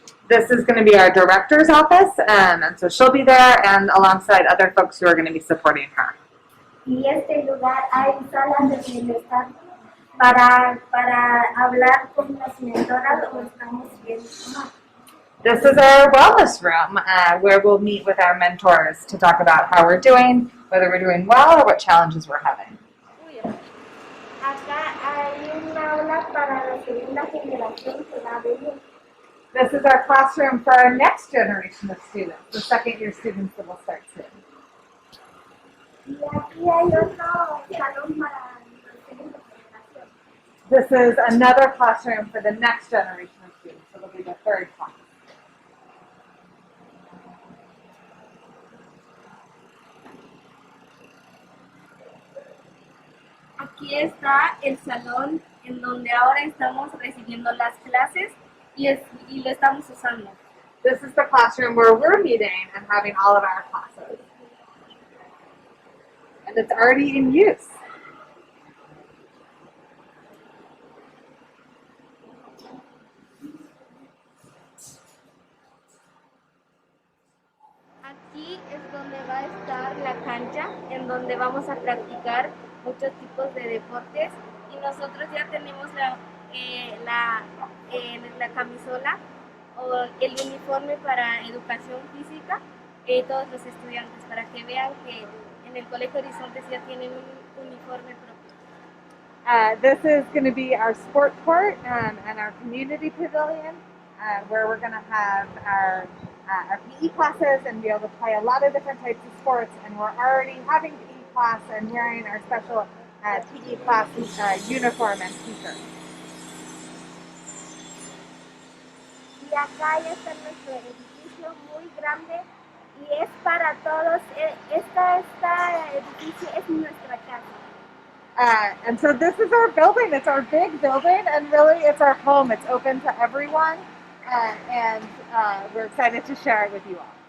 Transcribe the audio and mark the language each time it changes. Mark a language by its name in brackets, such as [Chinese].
[English] This is going to be our director's office, and so she'll be there and alongside other folks who are going to be supporting her. [Spanish] Y este lugar hay salas de bienestar para hablar con las mentoras o estamos viendo. [English] This is our wellness room, where we'll meet with our mentors to talk about how we're doing, whether we're doing well or what challenges we're having. [Spanish] Acá hay una aula para la segunda generación que va a venir. [English] This is our classroom for our next generation of students, the second-year students that will start soon. [Spanish] Y aquí hay otro salón para la segunda generación. [English] This is another classroom for the next generation of students, so it'll be the third class. [Spanish] Aquí está el salón en donde ahora estamos recibiendo las clases y lo estamos usando. [English] This is the classroom where we're meeting and having all of our classes. And it's already in use. [Spanish] Aquí es donde va a estar la cancha en donde vamos a practicar muchos tipos de deportes y nosotros ya tenemos la camisola o el uniforme para educación física, todos los estudiantes, para que vean que en el Colegio Horizontes ya tienen un uniforme propio. [English] This is going to be our sport court and our community pavilion, where we're going to have our PE classes and be able to play a lot of different types of sports. And we're already having PE class and wearing our special PE class uniform and t-shirt. [Spanish] Y acá ya está nuestro edificio muy grande y es para todos. Este edificio es nuestra casa. [English] And so this is our building. It's our big building, and really it's our home. It's open to everyone, and we're excited to share it with you all.